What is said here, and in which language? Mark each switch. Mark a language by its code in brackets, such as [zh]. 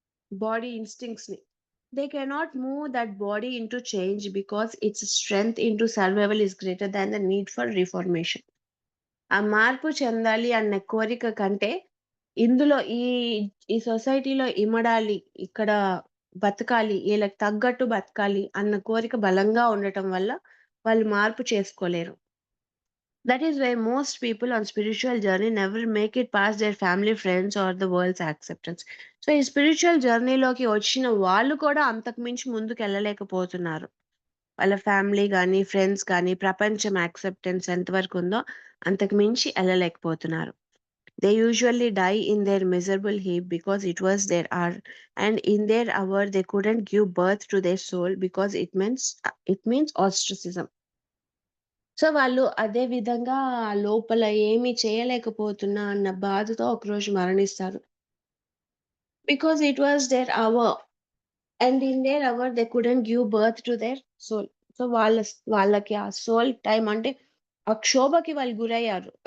[en] Body ఇన్‌స్టింక్ట్స్‌ని. They cannot move that body into change because it's strength into survival is greater than the need for reformation. [te] ఆ మార్పు చెందాలి అన్న కోరిక కంటే, ఇందులో ఈ సొసైటీలో ఇమడాలి, ఇక్కడ బతకాలి, ఈళ్ళకి తగ్గట్టు బతకాలి అన్న కోరిక బలంగా ఉండటం వల్ల వాళ్ళు మార్పు చేసుకోలేరు. [en] That is why most people on spiritual journey never make it past their family, friends or the world's acceptance. [te] So, ఈ స్పిరిచ్యువల్ జర్నీలోకి వచ్చిన వాళ్ళు కూడా అంతకు మించి ముందుకెళ్ళలేకపోతున్నారు. వాళ్ళ ఫ్యామిలీ గాని, ఫ్రెండ్స్ గాని, ప్రపంచం యాక్సెప్టెన్స్ ఎంతవరకు ఉందో అంతకు మించి ఎళ్ళలేకపోతున్నారు. [en] They usually die in their miserable heap because it was their hour, and in their hour they couldn't give birth to their soul because it means ostracism. [te] So, వాళ్ళు అదే విధంగా లోపల ఏమి చేయలేకపోతున్నా అన్న బాధతో ఒకరోజు మరణిస్తారు. [en] Because it was their hour. And in their hour they couldn't give birth to their soul. [te] So, వాళ్ళకి ఆ సోల్ టైమ్ అంటే ఆ క్షోభకి వాళ్ళు గురయ్యారు.